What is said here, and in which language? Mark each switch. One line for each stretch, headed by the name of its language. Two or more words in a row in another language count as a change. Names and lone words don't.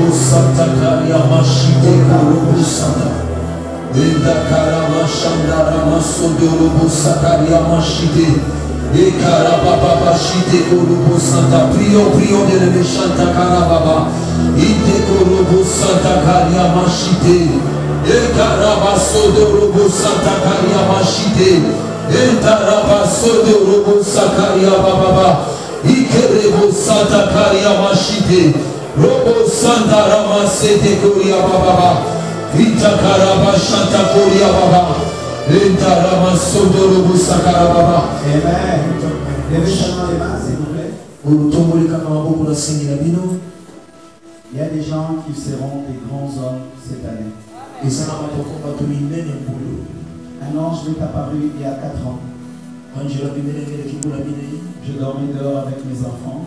French: Santa Caria Machite Robo Santa. Enda Karama Shandara Masodo Robo Sakaria Machite. Et Karababa Chite Robo Santa. Prions de le Chanta Karababa. Ite Robo Santa Caria Machite. Et Karabasodo Robo Santa Caria Machite. Et Tarabasodo Robo Sakaria Baba. Ikerebo Santa Caria Machite. Robo Santa Ramasete Koria Baba. Ita Karaba Shanta Koria Baba. Ita Ramasodo Robo Sakara Baba. Amen. Levez seulement les mains, s'il vous plaît. Il y a des gens qui seront des grands hommes cette année. Un ange m'est apparu il y a 4 ans. Je dormais dehors avec mes enfants.